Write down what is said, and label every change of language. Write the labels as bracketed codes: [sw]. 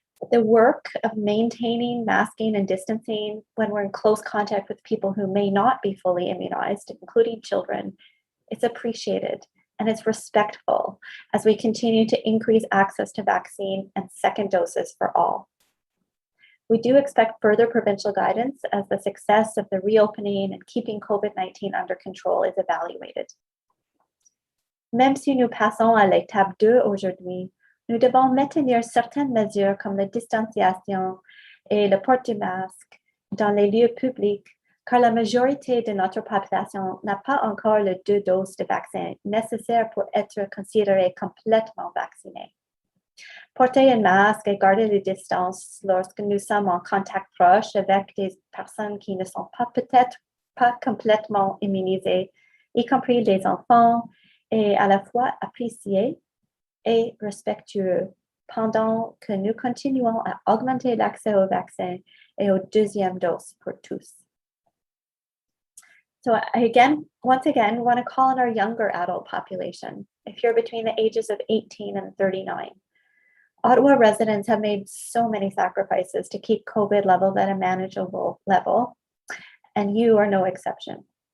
[en] The work of maintaining masking and distancing when we're in close contact with people who may not be fully immunized, including children, it's appreciated and it's respectful as we continue to increase access to vaccine and second doses for all. We do expect further provincial guidance as the success of the reopening and keeping COVID-19 under control is evaluated. [fr] Même si nous passons à l'étape 2 aujourd'hui, nous devons maintenir certaines mesures comme la distanciation et le port du masque dans les lieux publics, car la majorité de notre population n'a pas encore les 2 doses de vaccin nécessaires pour être considérée complètement vaccinée. Porter un masque et garder les distances lorsque nous sommes en contact proche avec des personnes qui ne sont peut-être pas complètement immunisées, y compris les enfants, est à la fois apprécié et respectueux pendant que nous continuons à augmenter l'accès au vaccin et aux 2e doses pour tous. [en] So once again, want to call on our younger adult population. If you're between the ages of 18 and 39, Ottawa residents have made so many sacrifices to keep COVID levels at a manageable level, and you are no exception.